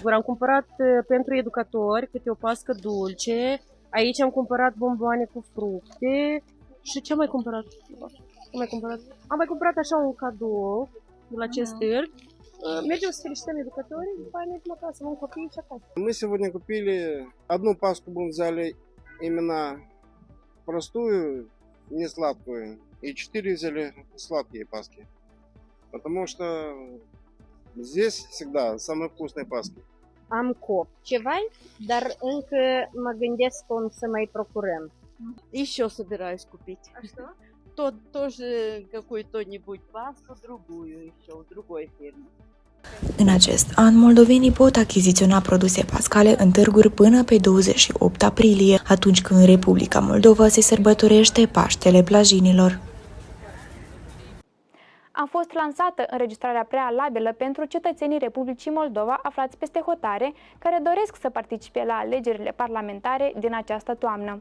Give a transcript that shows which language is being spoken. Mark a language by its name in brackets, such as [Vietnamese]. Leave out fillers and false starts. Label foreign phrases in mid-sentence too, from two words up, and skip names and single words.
[Romanian] Am cumpărat pentru educatori câte o pască dulce. Aici am cumpărat bomboane cu fructe. Și ce am mai cumpărat? Am mai cumpărat așa un cadou de la acest târg. Mergem să felicităm educatorii, după aia mergem acasă, vom copii și acasă. [Russian] Мы сегодня купили одну паску, будем взяли именно простую, не сладкую, и 4 взяли сладкие паски. Потому что здесь всегда самые вкусные паски. [Romanian] Am copt ceva, dar încă mă gândesc cum să mai procurăm. [Russian] Еще собираюсь купить. А что? Тоже какую-то-нибудь пасту, другую еще, у другой фирмы. [Romanian] În acest an, moldovenii pot achiziționa produse pascale în târguri până pe 28 aprilie, atunci când în Republica Moldova se sărbătorește Paștele Blajinilor. A fost lansată înregistrarea prealabilă pentru cetățenii Republicii Moldova aflați peste hotare care doresc să participe la alegerile parlamentare din această toamnă.